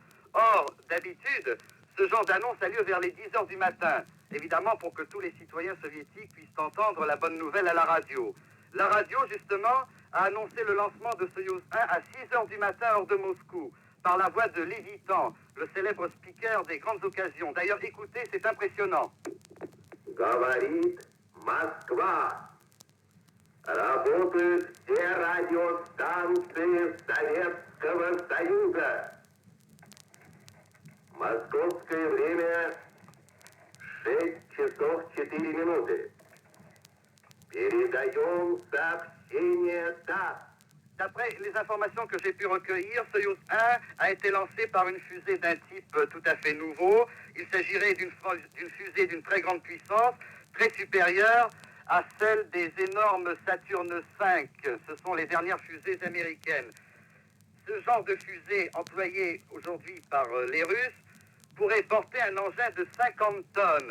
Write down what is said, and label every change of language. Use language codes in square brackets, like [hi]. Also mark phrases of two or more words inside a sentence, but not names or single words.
[fr] Or, d'habitude, ce genre d'annonce a lieu vers les 10 heures du matin, évidemment pour que tous les citoyens soviétiques puissent entendre la bonne nouvelle à la radio. La radio, justement, a annoncé le lancement de Soyouz 1 à 6 heures du matin, heure de Moscou, par la voix de Lévitan, le célèbre speaker des grandes occasions. D'ailleurs, écoutez, c'est impressionnant. [ru] Говорит Москва. Работают все радиостанции Советского Союза. Московское время 6 часов 4 минуты. Передаем сообщение ТАСС. [fr] D'après les informations que j'ai pu recueillir, Soyouz 1 a été lancé par une fusée d'un type tout à fait nouveau. Il s'agirait d'une fusée d'une très grande puissance, très supérieure à celle des énormes Saturne V. Ce sont les dernières fusées américaines. Ce genre de fusée employée aujourd'hui par les Russes pourrait porter un engin de 50 tonnes.